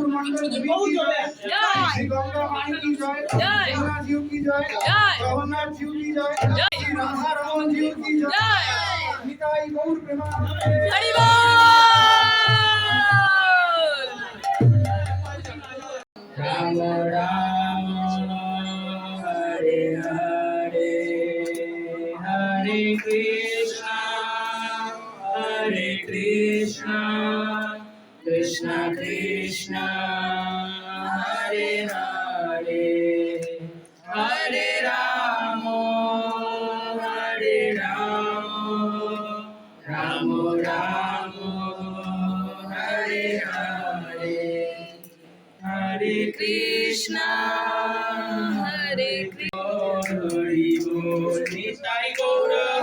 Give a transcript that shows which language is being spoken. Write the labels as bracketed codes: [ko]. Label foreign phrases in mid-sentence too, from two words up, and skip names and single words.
[bn] মন্ডল [hi] की जय, [bn] শ্রী গঙ্গা [hi] माई की जय, [bn] যমুনা জিউ [hi] की जय, [bn] জগন্নাথ জিউ [hi] की जय, [bn] শ্রী রাধা রমন জিউ [hi] की जय, [bn] নিতাই গৌর প্রেমানন্দে হরি বল। [sa] রাম রাম হরে হরে হরে কৃষ্ণ Hare Krishna, Krishna Krishna, Hare Hare, Hare Rama, Hare Rama, Rama Rama, Hare Hare, Hare Krishna, Hare Krishna, [bn] হরি বল, নিতাই গৌর,